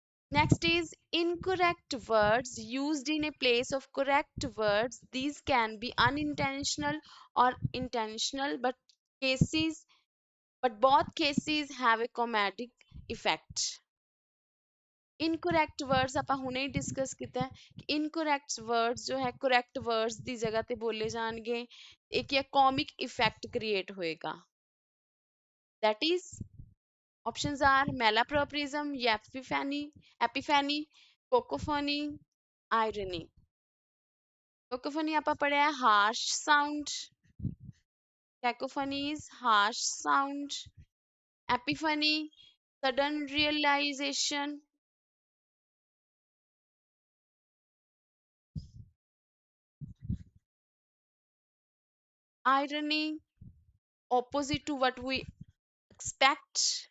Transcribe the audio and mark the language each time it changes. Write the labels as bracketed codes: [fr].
[en] Next is incorrect words used in a place of correct words. These can be unintentional or intentional, but both cases have a comedic effect। [pa] इनकोरैक्ट words ਆਪਾਂ ਹੁਣੇ ਹੀ discuss ਕੀਤਾ ਹੈ ਕਿ ਇਨਕੋਰੈਕਟ words ਜੋ ਹੈ correct words ਦੀ ਜਗ੍ਹਾ ਤੇ ਬੋਲੇ ਜਾਣਗੇ। ਇੱਕ ਇਹ ਕੌਮਿਕ ਇਫੈਕਟ ਕ੍ਰੀਏਟ ਹੋਏਗਾ। [en] that is options are malapropism, epiphany, cacophony, irony। cacophony [pa] ਆਪਾਂ ਪੜਿਆ [en] harsh sound, cacophony is harsh sound, epiphany sudden realization, irony opposite to what we expect,